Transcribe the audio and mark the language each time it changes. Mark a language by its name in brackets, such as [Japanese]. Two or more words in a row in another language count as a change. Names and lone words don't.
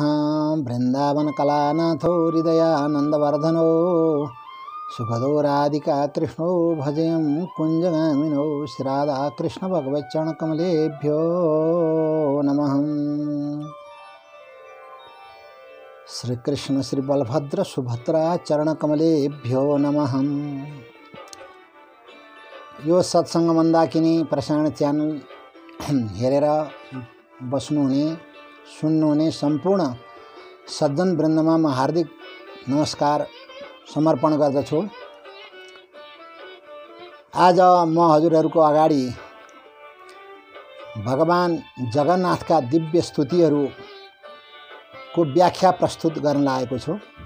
[Sanskrit] वृंदावन कलानाथो हृदयानंदवर्धनो सुखदो राधिका कृष्णो भजयं कुंजगामिनो श्रीराधा कृष्ण भगवच्चरणकमलेभ्यो नमः। श्री कृष्ण श्री बलभद्र सुभद्रा चरणकमलेभ्यो नमः। [Nepali] यो सत्संग मन्दाकिनी प्रसारण च्यानल हेरेर बस्नुहुने सुन्नुहुने सम्पूर्ण सज्जन वृन्दमा म हार्दिक नमस्कार समर्पण गर्दछु। आज म हजुरहरूको अगाडि भगवान जगन्नाथका दिव्य स्तुतिहरूको व्याख्या प्रस्तुत गर्न लागेको छु।